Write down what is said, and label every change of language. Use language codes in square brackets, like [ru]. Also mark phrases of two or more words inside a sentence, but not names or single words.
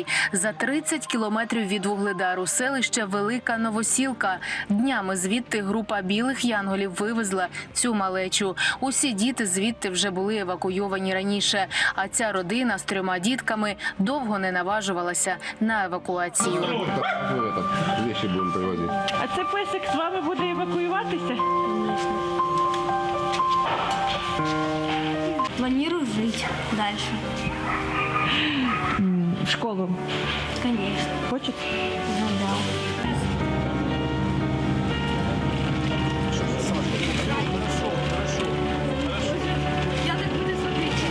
[uk] За 30 кілометрів від Вугледару селище Велика Новосілка. Днями звідти група білих янголів вивезла цю малечу. Усі діти звідти вже були евакуйовані раніше. А ця родина з 3 дітками довго не наважувалася на евакуацію. [ru] Вещи будем привозить. [uk] А це песик з вами буде евакуюватися? [ru] Планирую жить дальше. В школу. Конечно. Хочет? Ну да. Я так буду смотреть.